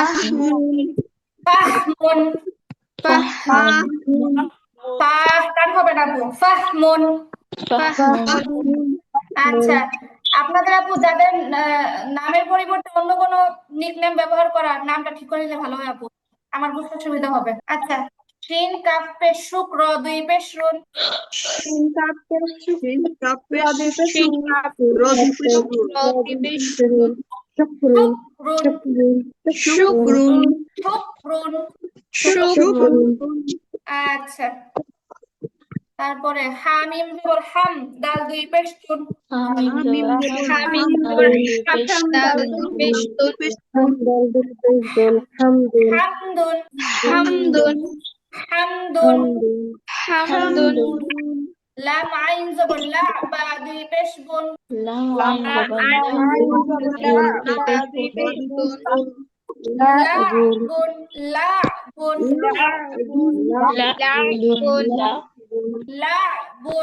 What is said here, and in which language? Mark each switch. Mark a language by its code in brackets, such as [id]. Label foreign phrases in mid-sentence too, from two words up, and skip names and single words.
[bn] ফাহ টান হবে না, আপু ফাহমুন। আচ্ছা, আপনাদের আপু যাদের নামের পরিবর্তে অন্য কোনো নিকনেম ব্যবহার করা, নামটা ঠিক করে নিলে ভালো হয় আপু, আমার বুঝতে সুবিধা হবে। আচ্ছা, শিন কাফ পেশ শুক র দুই পেশ রুন। শিন কাফ পেশ শিন কাফ Rodi pesh pesh শিন কাফ রদি পেশ রদি পেশ Shukrun রুন Shukrun শুকরুন। Shukrun আচ্ছা, তারপরে হামিম জবর হাম দাল দুই পেশ তুন। Hamim Hamim pesh dal পেশ পেশ হামদুন Hamdun হামদুন। Hamdun লাম আইন জবর লা বা দুই পেশ বুন। লা বুন লা বুন লা বুন।